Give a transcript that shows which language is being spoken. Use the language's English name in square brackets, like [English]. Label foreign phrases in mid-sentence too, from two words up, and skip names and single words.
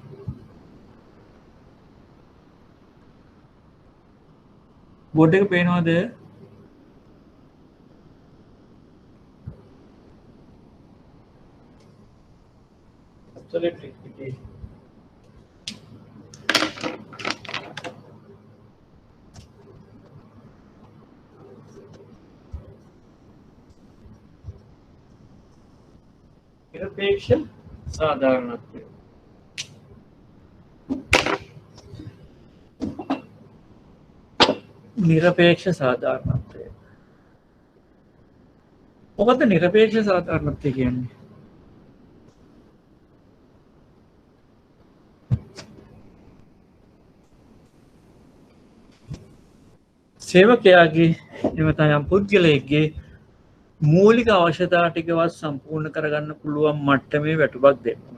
[Sinhala] බෝඩ් එක පේනවද? [English] absolute equity [Sinhala] නිරපේක්ෂ සාධාරණත්ව නිරපේක්ෂ සාධාරණත්ව මොකද්ද නිරපේක්ෂ සාධාරණත්වය කියන්නේ? සේවකයාගේ එමෙතන යම් පුද්ගලයෙක්ගේ මූලික අවශ්‍යතා ටිකවත් සම්පූර්ණ කරගන්න පුළුවන් මට්ටමේ වැටුපක් දෙන්න.